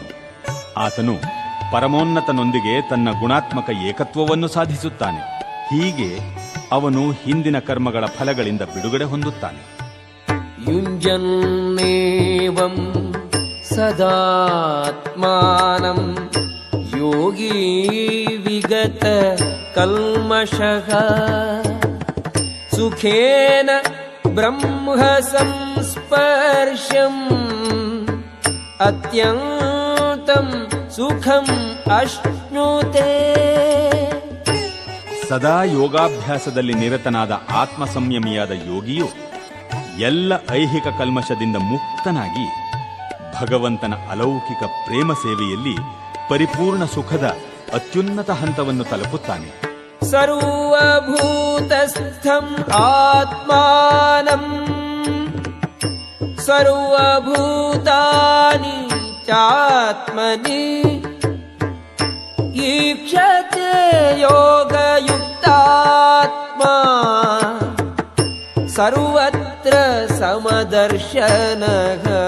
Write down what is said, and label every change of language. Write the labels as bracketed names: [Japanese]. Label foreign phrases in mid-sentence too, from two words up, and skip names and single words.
[Kannada] ಆತನು ಪರಮೋನ್ನತನೊಂದಿಗೆ ತನ್ನ ಗುಣಾತ್ಮಕ ಏಕತ್ವವನ್ನು ಸಾಧಿಸುತ್ತಾನೆ. ಹೀಗೆ ಅವನು ಹಿಂದಿನ ಕರ್ಮಗಳ ಫಲಗಳಿಂದ ಬಿಡುಗಡೆ ಹೊಂದುತ್ತಾನೆ. [Sanskrit] ಯುಂಜನ್ನೇವಂ ಸದಾತ್ಮಾನಂ ಯೋಗಿ ವಿಗತ ಕಲ್ಮಷಃ ಸುಖೇನ ಬ್ರಹ್ಮ ಸಂಸ್ಪರ್ಶಂ ಅತ್ಯಂತಂ ಸುಖಂ ಅಶ್ನುತೆ. [Kannada] ಸದಾ ಯೋಗಾಭ್ಯಾಸದಲ್ಲಿ ನಿರತನಾದ ಆತ್ಮ ಸಂಯಮಿಯಾದ ಯೋಗಿಯು ಎಲ್ಲ ಐಹಿಕ ಕಲ್ಮಶದಿಂದ ಮುಕ್ತನಾಗಿ ಭಗವಂತನ ಅಲೌಕಿಕ ಪ್ರೇಮ ಸೇವೆಯಲ್ಲಿ ಪರಿಪೂರ್ಣ ಸುಖದ ಅತ್ಯುನ್ನತ ಹಂತವನ್ನು ತಲುಪುತ್ತಾನೆ. [Sanskrit] ಸರ್ವಭೂತಸ್ಥಂ ಆತ್ಮಾನಂ ಸರ್ವಭೂತಾನಿ ಚಾತ್ಮನಿ ಈಕ್ಷತೆ ಯೋಗಯುಕ್ತಾತ್ಮಾ ಸರ್ವತ್ರ ಸಮದರ್ಶನಃ.